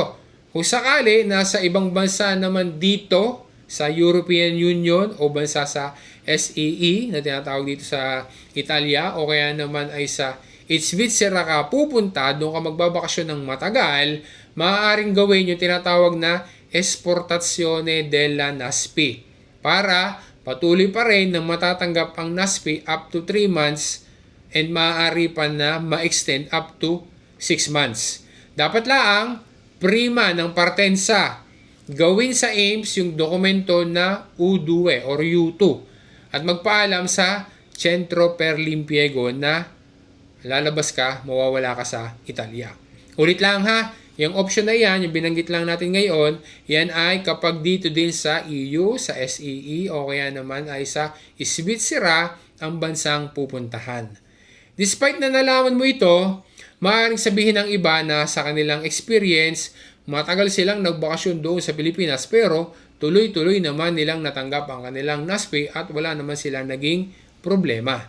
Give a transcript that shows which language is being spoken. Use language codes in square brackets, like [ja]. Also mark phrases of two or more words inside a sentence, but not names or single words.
[tl] Kung sakali, nasa ibang bansa naman dito sa European Union o bansa sa SEE na tinatawag dito sa Italia o kaya naman ay sa Svizzera ka pupunta, doon ka magbabakasyon ng matagal, maaaring gawin yung tinatawag na [it] esportazione della [tl] NASP para patuloy pa rin na matatanggap ang NASP [en] up to 3 months [tl] and maaari pa na ma-extend [en] up to 6 months. [tl] Dapat lang, prima ng partensa, gawin sa AIMS yung dokumento na U2 or U2 at magpaalam sa Centro per l'Impiego na lalabas ka, mawawala ka sa Italia. Ulit lang ha, yung option na yan, yung binanggit lang natin ngayon, yan ay kapag dito din sa EU, sa SEE o kaya naman ay sa Svizzera ang bansang pupuntahan. Despite na nalaman mo ito, maaaring sabihin ng iba na sa kanilang experience, matagal silang nagbakasyon doon sa Pilipinas pero tuloy-tuloy naman nilang natanggap ang kanilang NASP at wala naman silang naging problema.